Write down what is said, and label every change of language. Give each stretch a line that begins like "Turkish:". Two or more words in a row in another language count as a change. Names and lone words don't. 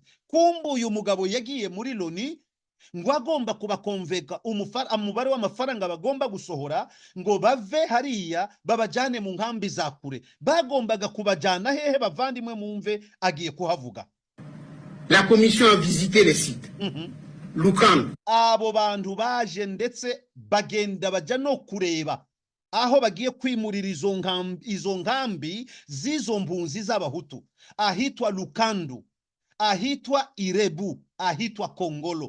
Kinyarwanda: Kumbu uyu mugabo yagiye muri Loni ngo agomba kubakonveka umubare w'amafaranga bagomba gusohora ngo bave hariya babajyane mu nkambi za kure. Bagombaga kubajyana hehe bavandimwe mumve agiye kuhavuga.
French: La commission a visité les sites. Lukandu.
Kinyarwanda: Abo bantu baje ndetse bagenda bajya no kureba aho bagiye kwimurira izo nkambi z'izo mpunzi z'abahutu, ahitwa Lukandu, ahitwa Irebu, ahitwa Kongolo.